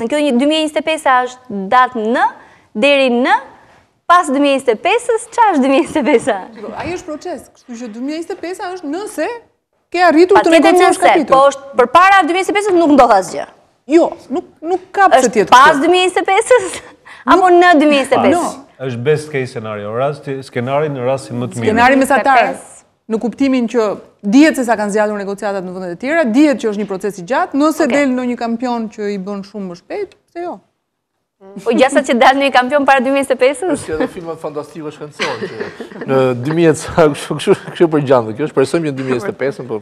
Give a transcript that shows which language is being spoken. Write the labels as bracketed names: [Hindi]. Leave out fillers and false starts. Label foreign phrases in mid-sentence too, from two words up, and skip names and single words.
[Albanian] Kjo 2025 është datë në deri në pas 2025-s, çfarë është 2025? Ai është proces, kështu që 2025 është nëse ke arritur të negociosh kapitull. Po është përpara 2025-s nuk ndodh asgjë. Jo, nuk ka pse tjetër. Pas 2025-s apo në 2025? [English] Është best case scenario, [Albanian] skenari në rastin më të mirë. Skenari mesatar, në kuptimin që dihet se sa kanë zgjatur negociatat në vendet e tjera, dihet që është një proces i gjatë, nëse del në një kampion që i bën shumë më shpejt, pse jo? Po gjasa që dal në një kampion para 2025-s? Është edhe filmat fantastiko shkencor. Në 2000 kështu për gjandë, kjo është presojmë që në 2025, po